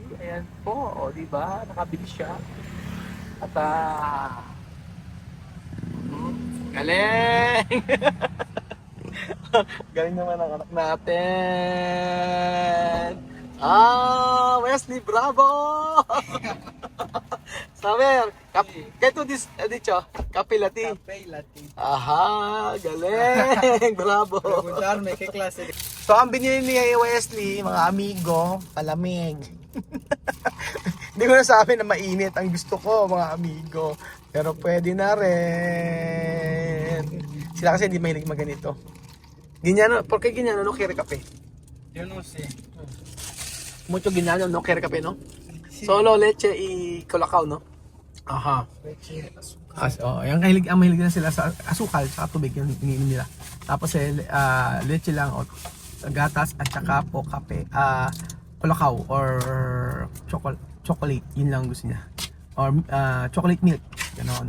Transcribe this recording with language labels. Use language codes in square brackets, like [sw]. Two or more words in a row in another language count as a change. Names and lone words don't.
[tl] Ayan po, o diba? Nakabili siya. At galing! Galing naman ang anak natin! [es] Wesley, bravo! Saber, [en] get to this, [es] dicho, [tl] kape latte. [en] Cafe latte. [tl] Aha, galing! Bravo! Pupuntahan may klase. So, ang binili ni Wesley, mga amigo, palamig. Hindi ko nasabi na mainit ang gusto ko, mga amigo. Pero pwede na rin. Sila kasi hindi mahilig maganito. Ginyano, [es] porque ginyano no quiere kape? Yo no sé. Mucho ginyano no quiere kape, no? Solo leche y colacao, no? Aha. [tl] Yung ang mahilig na sila sa asukal sa tubig yung iniinom nila. Tapos leche lang o gatas at saka po kape, colacao [en] or chocolate, [tl] yun lang gusto niya. [en] Or chocolate milk, ganoon.